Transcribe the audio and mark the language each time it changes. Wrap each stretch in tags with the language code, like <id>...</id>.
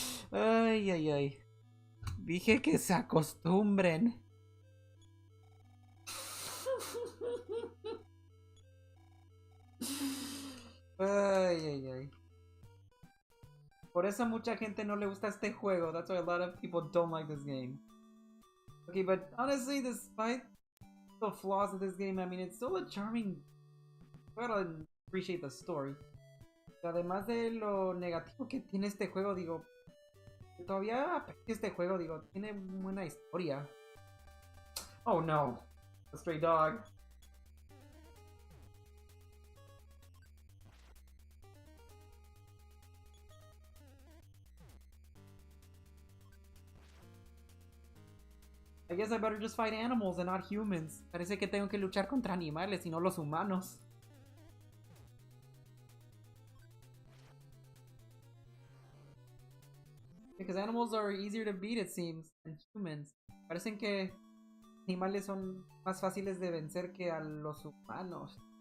<es>Ay, ay, ay. Dije que se acostumbren. Ay, ay, ay. Por eso mucha gente no le gusta este juego.</es> <en>That's why a lot of people don't like this game. Okay, but honestly, despite the flaws of this game, I mean, it's still a charming... Gotta appreciate the story.</en> <es>Además de lo negativo que tiene este juego, digo... Todavía aprecio este juego, digo, tiene buena historia.</es> <en>Oh no, a stray dog. I guess I better just fight animals and not humans.</en> <es>Parece que tengo que luchar contra animales y no los humanos.</es> <en>Because animals are easier to beat, it seems, than humans.</en> <es>Parecen que animales son más fáciles de vencer que a los humanos.</es>